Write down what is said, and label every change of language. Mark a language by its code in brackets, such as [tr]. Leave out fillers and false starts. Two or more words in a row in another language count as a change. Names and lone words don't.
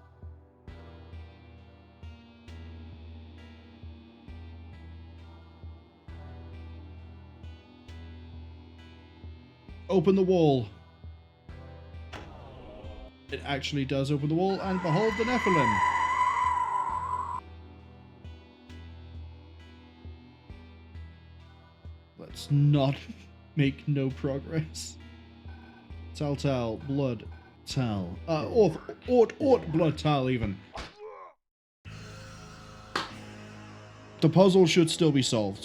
[en] Open the wall. It actually does open the wall, and behold the Nephilim. Let's not make no progress. Tal, blood. Tal. Ort, blood tal, even. The puzzle should still be solved.